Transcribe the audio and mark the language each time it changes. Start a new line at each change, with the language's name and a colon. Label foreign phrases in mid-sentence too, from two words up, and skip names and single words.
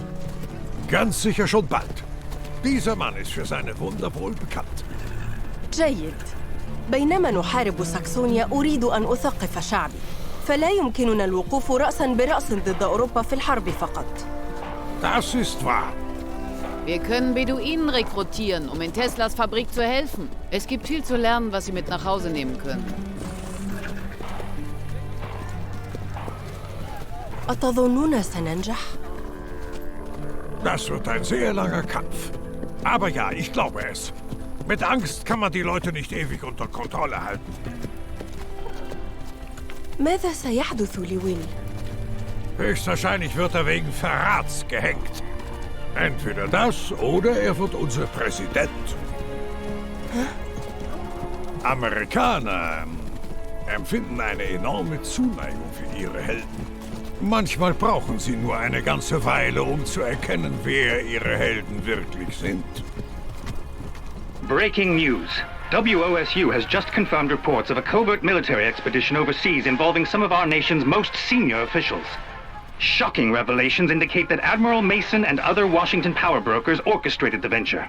German: Ganz sicher schon bald. Dieser Mann ist für seine Wunder wohl bekannt.
Arabic: جيد. بينما نحارب ساكسونيا أريد أن أثقف شعبي، فلا يمكننا الوقوف رأساً برأس ضد أوروبا في الحرب فقط.
German: Das ist wahr. Wir können Beduinen rekrutieren, um in Teslas Fabrik zu helfen. Es gibt viel zu lernen, was sie mit nach Hause nehmen können.
Arabic: أتظنون سننجح؟
German: Das wird ein sehr langer Kampf. Aber ja, ich glaube es. Mit Angst kann man die Leute nicht ewig unter Kontrolle halten.
Arabic: ماذا سيحدث لويل؟
German: Höchstwahrscheinlich wird er wegen Verrats gehängt. Entweder das oder er wird unser Präsident. Amerikaner empfinden eine enorme Zuneigung für ihre Helden. Manchmal brauchen sie nur eine ganze Weile, um zu erkennen, wer ihre Helden wirklich sind.
English: Breaking news. WOSU has just confirmed reports of a covert military expedition overseas involving some of our nation's most senior officials. Shocking revelations indicate that Admiral Mason and other Washington power brokers orchestrated the venture.